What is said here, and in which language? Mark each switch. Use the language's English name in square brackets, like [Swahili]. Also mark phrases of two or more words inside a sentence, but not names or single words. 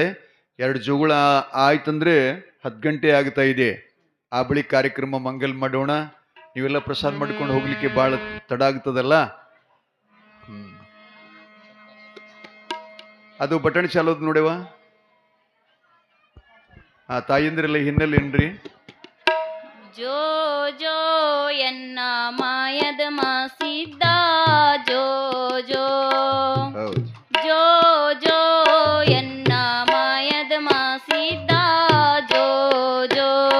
[Kannada] 2 ಜೋಗುಳ ಆಯ್ತಂದ್ರೆ 10 ಗಂಟೆ ಆಗ್ತಾ ಇದೆ. ಆ ಬಳಿ ಕಾರ್ಯಕ್ರಮ ಮಂಗಲ್ ಮಾಡೋಣ. ನೀವೆಲ್ಲ ಪ್ರಸಾದ ಮಾಡ್ಕೊಂಡು ಹೋಗ್ಲಿಕ್ಕೆ ಬಹಳ ತಡ ಆಗ್ತದಲ್ಲ. ಅದು ಬಟಣಿ ಚಾಲೋದು ನೋಡೆವ. ಆ ತಾಯಂದ್ರೆಲ್ಲ ಹಿನ್ನೆಲೆ ಏನ್ರಿ? ಜೋ ಜೋ ಎನ್ನ ಮಾಯದ ಮಾಸಿದ್ದ ಜೋ ಜೋ ಜೋ ಜೋ ಎನ್ನ ಮಾಯದ ಮಾಸಿದ್ದ ಜೋ ಜೋ